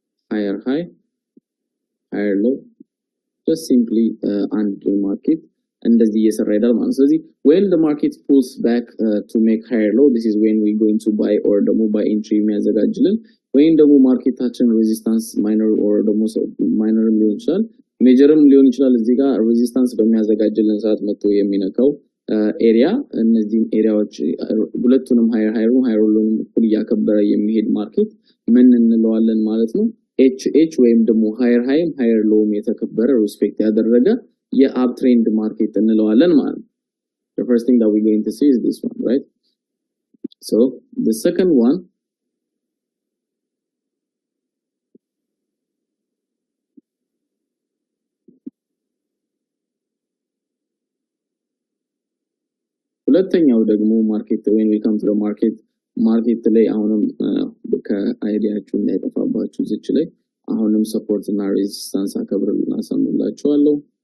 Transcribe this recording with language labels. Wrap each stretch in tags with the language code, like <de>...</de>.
<en>higher high higher low just simply and market</en> <am>እንደዚህ እየሰራ ይላል ማለት ነው። ስለዚህ</am> <en>when the market pulls back to make higher low this is when we going to buy or ደግሞ buy entry የሚያዘጋጅልን ወይም ደግሞ ማርኬታችን ሬዚስታንስ ማይነር or ደግሞ</en> <am>ማይነር ሊሆን ይችላል ሜጀርም ሊሆን ይችላል እዚህ ጋር ሬዚስታንስ በሚያዘጋጅልን ሰዓት መጥቶ የሚነካው ኤሪያ እነዚህ ኤሪያዎች ሁለቱንም higher low ያከበረ የሚሄድ ማርኬት ምን እንለዋለን ማለት ነው? H ወይም ደግሞ higher low የተከበረ ሪስፔክት ያደረገ የአፕትሬንድ ማርኬት እንለዋለን ማለት ነው።</am> <en>The first thing that we're going to see is this one, right? So the second one</en> <am>ሁለተኛው ደግሞ ማርኬት</am> <en>when we come to the</en> <am>ማርኬት ላይ አሁንም ከአይዲያችሁ እንዳይጠፋባችሁ እዚች ላይ አሁንም ሰፖርት እና ሬዚስታንስ አከብርልና አሳምንላችኋለሁ።</am>